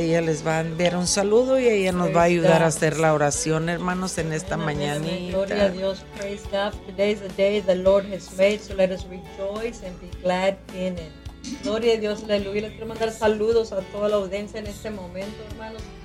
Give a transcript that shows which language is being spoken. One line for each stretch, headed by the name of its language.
Spanish: Ella les va a enviar un saludo y ella nos va a ayudar a hacer la oración, hermanos, en esta mañanita. Gloria a Dios.
English: Praise God. Today is the day the Lord has made, so let us rejoice and be glad in it.
Spanish: Gloria a Dios. Aleluya. Les quiero mandar saludos a toda la audiencia en este momento, hermanos.